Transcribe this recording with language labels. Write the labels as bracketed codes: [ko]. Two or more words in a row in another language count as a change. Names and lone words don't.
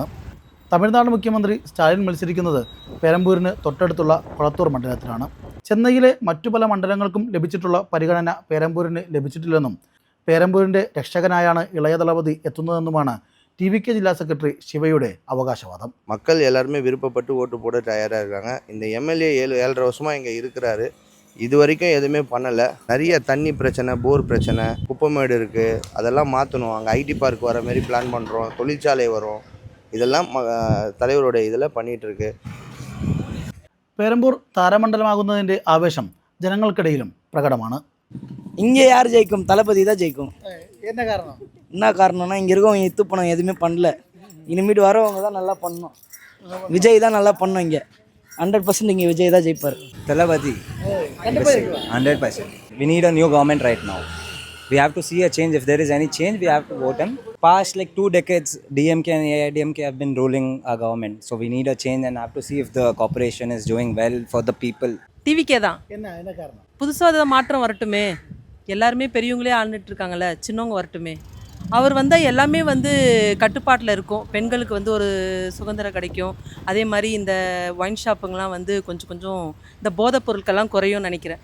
[ml] തമിഴ്നാട് മുഖ്യമന്ത്രി സ്റ്റാലിൻ മത്സരിക്കുന്നത് പെരമ്പൂരിന് തൊട്ടടുത്തുള്ള കൊളത്തൂർ മണ്ഡലത്തിലാണ്. ചെന്നൈയിലെ മറ്റു പല മണ്ഡലങ്ങൾക്കും ലഭിച്ചിട്ടുള്ള പരിഗണന പെരമ്പൂരിന് ലഭിച്ചിട്ടില്ലെന്നും പെരമ്പൂരിൻ്റെ രക്ഷകനായാണ് ഇളയ ദളപതി എത്തുന്നതെന്നുമാണ് ടി.വി.കെ ജില്ലാ സെക്രട്ടറി ശിവയുടെ അവകാശവാദം. [ta] மக்கள் எல்லாருமே விருப்பப்பட்டு ஓட்டு போட தயாராக இருக்காங்க. இந்த எம்எல்ஏ 7.5 வருஷமாக இங்கே இருக்கிறாரு. இது வரைக்கும் எதுவுமே பண்ணலை. நிறைய தண்ணி பிரச்சனை, போர் பிரச்சனை, குப்பமேடு இருக்குது, அதெல்லாம் மாற்றணும். அங்கே [en] IT park [ta] வர மாதிரி பிளான் பண்ணுறோம், தொழிற்சாலை வரும், இதெல்லாம் தலைவருடைய இதில் பண்ணிகிட்ருக்கு. [ml] പെരമ്പൂർ താരമണ്ഡലമാകുന്നതിൻ്റെ ആവേശം ജനങ്ങൾക്കിടയിലും പ്രകടമാണ്. [ta] இங்கே யார் ஜெயிக்கும்? தளபதி தான் ஜெயிக்கும். என்ன காரணம்? என்ன காரணம்னா இங்கே இருக்கவங்க எத்து பணம் எதுவுமே பண்ணல. இனிமேட்டு வரவங்க தான் நல்லா பண்ணணும். விஜய் தான் நல்லா பண்ணணும். இங்கே 100% இங்கே விஜய் தான் ஜெயிப்பார். தளபதி 100%. [en] We need a new government right now. We have to see a change. If there is any change, we have to vote him. Past like 2 decades, DMK and AIDMK have been ruling our government. So we need a change and have to see if the corporation is doing well for the people. [ta] டி.வி.கே தான். என்ன காரணம்? புதுசாக அதை மாற்றம் வரட்டுமே. எல்லாருமே பெரியவங்களே ஆண்டுட்டு இருக்காங்கல்ல, சின்னவங்க வரட்டுமே. அவர் வந்தால் எல்லாமே வந்து கட்டுப்பாட்டில் இருக்கும். பெண்களுக்கு வந்து ஒரு சுதந்திரம் கிடைக்கும். அதே மாதிரி இந்த ஒயின் ஷாப்புங்கெலாம் வந்து கொஞ்சம் இந்த போதைப் பொருட்கள்லாம் குறையும் நினைக்கிறேன்.